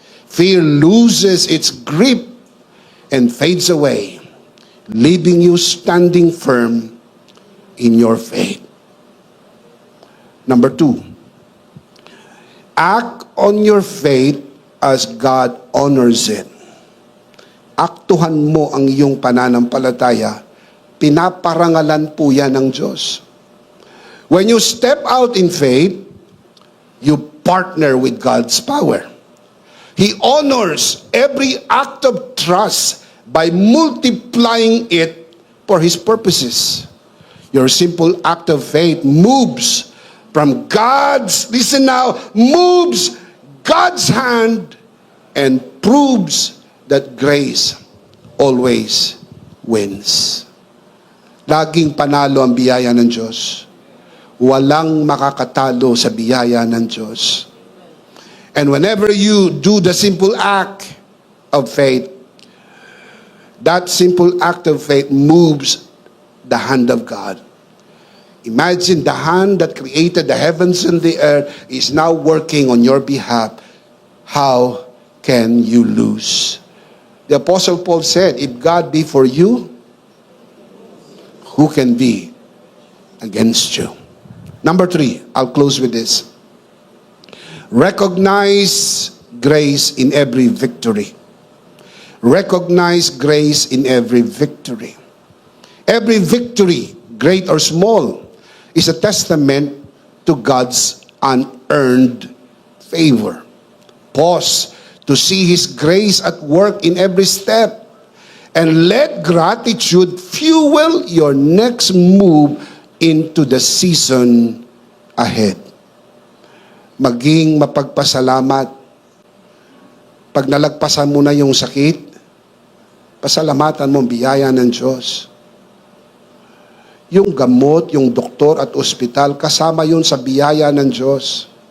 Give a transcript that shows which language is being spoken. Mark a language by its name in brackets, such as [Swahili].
[English] Fear loses its grip and fades away, leaving you standing firm in your faith. Number 2, act on your faith as God honors it. [Filipino] aktuhan mo ang iyong pananampalataya, pinaparangalan po yan ng Diyos. [English] When you step out in faith, you partner with God's power. He honors every act of trust by multiplying it for His purposes. Your simple act of faith moves from God's, listen now, moves God's hand and proves that grace always wins. [Filipino] Laging panalo ang biyaya ng Diyos. Walang makakatalo sa biyaya ng Diyos. [English] And whenever you do the simple act of faith, that simple act of faith moves the hand of God. Imagine the hand that created the heavens and the earth is now working on your behalf. How can you lose? The Apostle Paul said, if God be for you, who can be against you? Number 3, I'll close with this. Recognize grace in every victory. Recognize grace in every victory. Every victory, great or small, is a testament to God's unearned favor. Pause to see His grace at work in every step, and let gratitude fuel your next move into the season ahead. [Filipino] Maging mapagpasalamat. Pag nalagpasan mo na yung sakit, pasalamatan mo ang biyaya ng Diyos. Yung gamot, yung doktor at ospital, kasama yun sa biyaya ng Diyos.